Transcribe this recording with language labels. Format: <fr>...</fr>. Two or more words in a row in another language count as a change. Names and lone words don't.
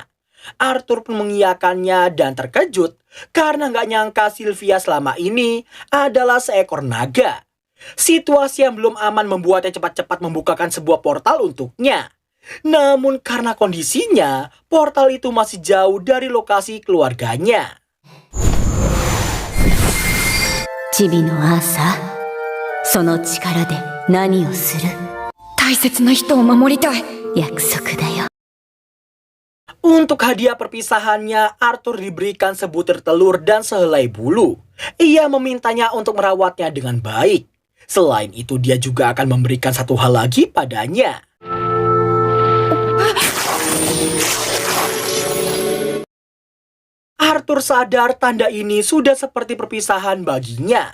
<id>Arthur pun mengiyakannya dan terkejut karena nggak nyangka Sylvia selama ini adalah seekor naga. Situasi yang belum aman membuatnya cepat-cepat membukakan sebuah portal untuknya. Namun karena kondisinya, portal itu masih jauh dari lokasi keluarganya.</id> <ja>チビのアーサー、その力で何をする？大切な人を守りたい。約束だよ。</ja> <id>Untuk hadiah perpisahannya, Arthur diberikan sebutir telur dan sehelai bulu. Ia memintanya untuk merawatnya dengan baik. Selain itu, dia juga akan memberikan satu hal lagi padanya. Arthur sadar tanda ini sudah seperti perpisahan baginya.</id>